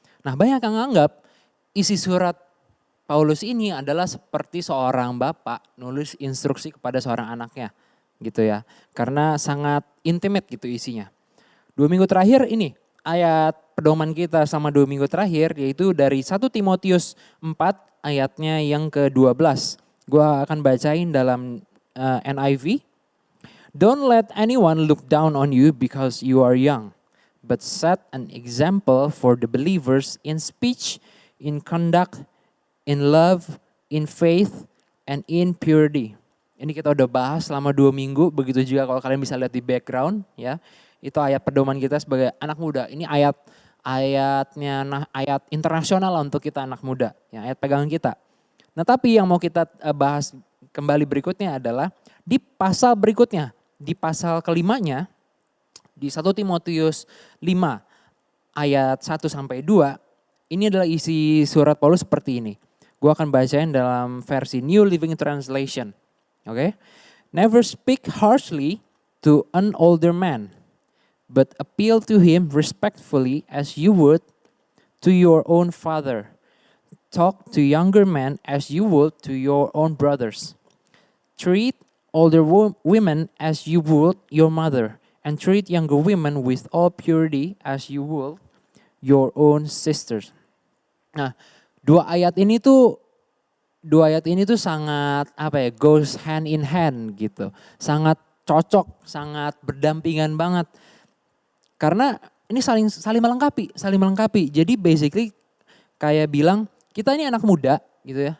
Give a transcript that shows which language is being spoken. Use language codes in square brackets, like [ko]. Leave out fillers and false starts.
[id] Nah, banyak yang menganggap isi surat Paulus ini adalah seperti seorang bapak nulis instruksi kepada seorang anaknya gitu ya. Karena sangat intimate gitu isinya. 2 minggu terakhir ini ayat pedoman kita sama 2 minggu terakhir yaitu dari 1 Timotius 4 ayatnya yang ke-12. Gua akan bacain dalam NIV. [en] Don't let anyone look down on you because you are young, but set an example for the believers in speech, in conduct, in love, in faith, and in purity. [id] Ini kita udah bahas selama 2 minggu, begitu juga kalau kalian bisa lihat di background ya. Itu ayat pedoman kita sebagai anak muda. Ini ayat internasional lah untuk kita anak muda, yang ayat pegangan kita. Nah tapi yang mau kita bahas kembali berikutnya adalah di pasal berikutnya, di pasal kelimanya, di 1 Timotius 5 ayat 1 sampai 2, ini adalah isi surat Paulus seperti ini. Gue akan bacain dalam versi New Living Translation. Oke? [en] Never speak harshly to an older man, but appeal to him respectfully as you would to your own father. Talk to younger men as you would to your own brothers. Treat older women as you would your mother, and treat younger women with all purity as you would your own sisters. [id] Nah, dua ayat ini tuh sangat [en] goes hand in hand [id] gitu. Sangat cocok, sangat berdampingan banget. Karena ini saling melengkapi. Jadi basically kayak bilang kita ini anak muda gitu ya.